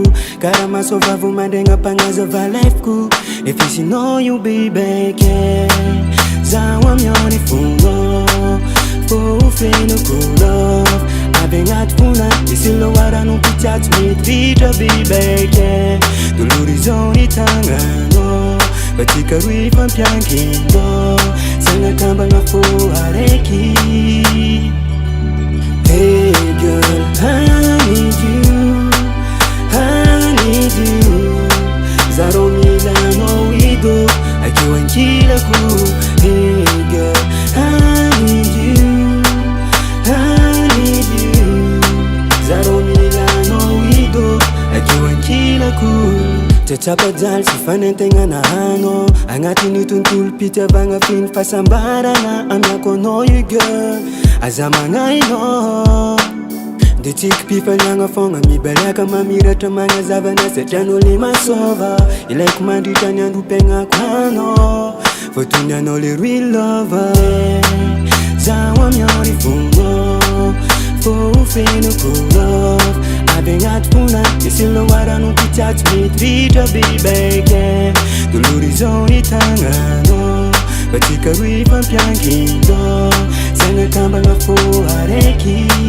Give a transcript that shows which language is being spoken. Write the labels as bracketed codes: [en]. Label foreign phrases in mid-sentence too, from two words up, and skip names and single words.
[mg] Karaha maso vavo mandregna mpagnazava lefiko Efisinao io bibeke Zaho amiao ny fonao Fofenako love Avy agnaty fona Misy loharanao pitiatsy midritra bibeke Dolorizao ny tagnanao Batsika roy fampiankinao Sagnakambagna fo araiky [en] Hey girl, I need you I need you [mg] Zaro milanao ido Akeo ankilako [en] Hey girl, I need you I need you [mg] Zaro milanao ido Akeo ankilako Tsatsapa-jaly sy fanentegna nahano Agnatin'ny tontolo pitiavagna finy fahasambarana Amiako anao io girl Aza magnainao De tsiky mpifaliagna fogna mibaliaka mamiratra magnazavana satria anao le masova Ilaiko mandritra ny androm-piaignako anao Fotony anao le [en] real lover [mg] Zaho amiao ny fonao Fofenako love Avy agnaty fona Misy loharanao pitiatsy midritra bibeke Dolorizao ny tagnanao Batsika roy fampiankinao Sagnakambagna fo araiky